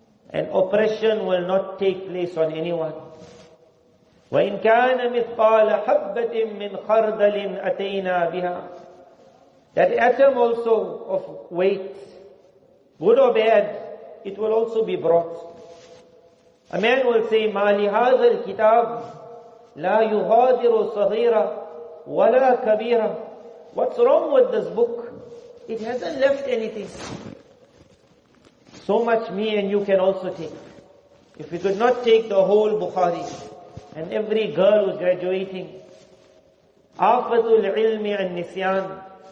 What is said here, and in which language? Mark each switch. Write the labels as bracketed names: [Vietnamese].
[English] And oppression will not take place on anyone. [Arabic] وَإِنْ كَانَ مِثْقَالَ حَبَّةٍ مِّنْ خَرْدَلٍ أَتَيْنَا بِهَا. [English] That atom also of weight, good or bad, it will also be brought. A man will say, [Arabic] مَا لِهَذَا الْكِتَابِ لَا يُغَادِرُ صَغِيرًا وَلَا كَبِيرًا. [English] What's wrong with this book? It hasn't left anything. So much me and you can also take. If we could not take the whole Bukhari, and every girl who's graduating, Afatul ilmi and nisyan.